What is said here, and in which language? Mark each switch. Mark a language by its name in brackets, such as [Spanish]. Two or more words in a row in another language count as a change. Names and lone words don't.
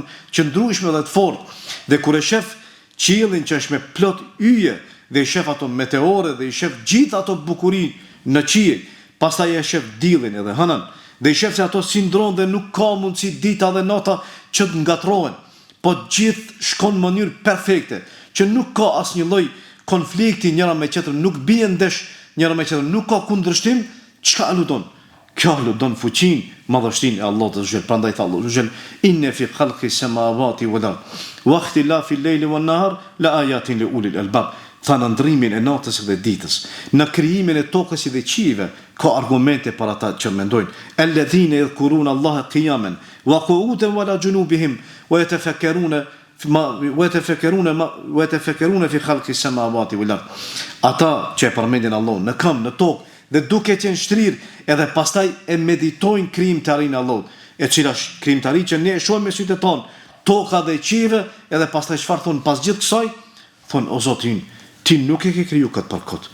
[Albanian] që ndryshme dhe të fortë, dhe kur e shef qiellin që është me plot yje dhe i shef ato meteore dhe i shef gjithë ato bukuri në qiell, pastaj e shef diellin edhe hënën dhe i shef se ato si ndron dhe nuk ka mundësi dita dhe nata që të ngatrohen, po gjithë shkon në mënyrë perfekte, që nuk ka asnjë lloj konflikti njëra me tjetrën, nuk bien ndesh njëra me tjetrën, nuk ka kundërshtim. Çka aludon? Kjo ludon fuqin, madhështin e Allahut [Arabic] عز وجل. [Albanian] Prandaj tha Allahu [Arabic] عز وجل, إن في خلق السماوات والأرض واختلاف الليل والنهار لآيات لأولي الألباب. [Albanian] Tha në ndrimin e natës dhe ditës, në krijimin e tokës dhe qiejve, ka argumente për ata që mendojnë. [Arabic] الذين يذكرون الله قياما وقعودا وعلى جنوبهم ويتفكرون في خلق السماوات والأرض. [Albanian] Ata që e përmendin Allahun në këmbë, në tokë dhe duke qenë shtrirë, edhe pastaj e meditojnë krijimtarinë e Allahut, e cila është krijimtari që ne e shohim me sytë tonë, toka dhe qiejve, edhe pastaj çfarë thon pas gjithë kësaj? Thon o Zoti, ti nuk e ke kriju këtë për këtë.